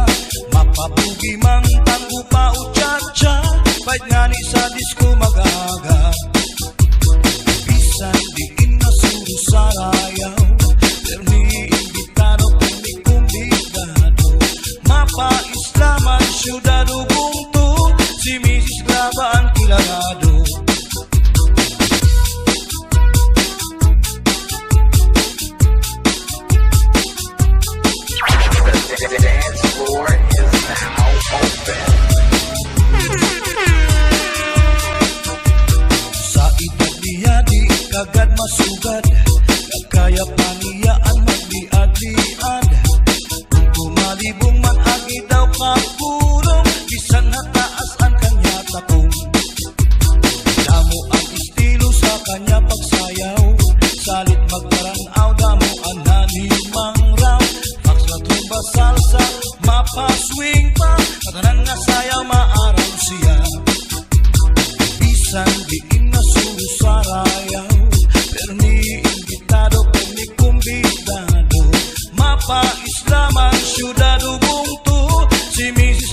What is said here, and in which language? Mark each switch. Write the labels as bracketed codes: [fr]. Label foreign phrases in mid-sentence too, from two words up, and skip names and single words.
[hil] Mapabugi mang tanggo pa o Chacha, kahit nga ni sa disco mag-aga. Bisan diin na susarayaw, permi imbitado, permi kumbidado. Mapa-islaman, syudad Ubuntu, si Mrs. Glava ang kilalado. [en] The dance floor is now open. [hil] Sa edad niya di kagad masugad, nagkaya pa niya ang magliad-liad. Kung tumalibong man agi daw kakurong, bisan hataas ang kanya takong. Damo ang estilo sa kanya pagsayaw, salit magkaranaw, damo ang nanimang raw. Max na tumba salsa, mapa swing pa, katanan nga sayaw maaram siya. Bisan diin na susarayaw, permi imbitado, permi kumbidado. Mapa-islaman, syudad Ubuntu, si Mrs.